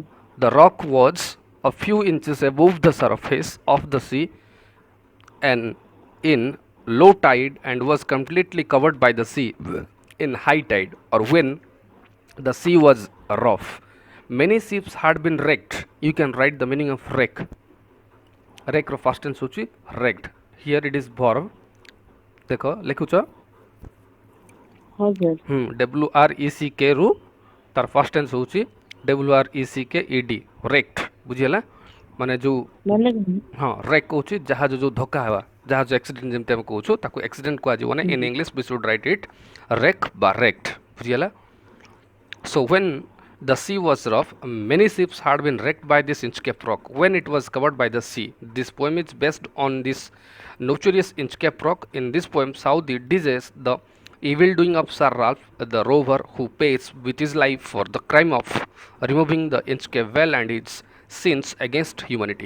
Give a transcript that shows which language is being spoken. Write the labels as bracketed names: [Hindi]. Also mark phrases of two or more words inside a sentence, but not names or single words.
[English] the rock was a few inches above the surface of the sea and in low tide and was completely covered by the sea in high tide or when the sea was rough. Many ships had been wrecked. You can write the meaning of wreck. Wreck ର first tense ହେଉଛି wrecked. Here it is verb. [Odia] ଦେଖ ଲେଖୁଛ ହଁ ସାର୍. WRECK ରୁ ତାର [English] first tense [Odia] ହେଉଛି WRECKED wrecked, ବୁଝିହେଲା. ମାନେ ଯେଉଁ ମାନେ ହଁ wreck ହେଉଛି ଜାହାଜ ଯେଉଁ ଧକ୍କା ହେବା, ଜାହାଜ ଆକ୍ସିଡେଣ୍ଟ ଯେମିତି ଆମେ କହୁଛୁ ତାକୁ ଆକ୍ସିଡେଣ୍ଟ କୁହାଯିବ ନାହିଁ. [English] in English we should write it wreck ବା wrecked, ବୁଝିହେଲା. So when the sea was rough, many ships had been wrecked by this Inchcape Rock when it was covered by the sea. This poem is based on this notorious Inchcape Rock. In this poem, Saudi details the evil doing of Sir Ralph, the rover who pays with his life for the crime of removing the Inchcape well and its sins against humanity.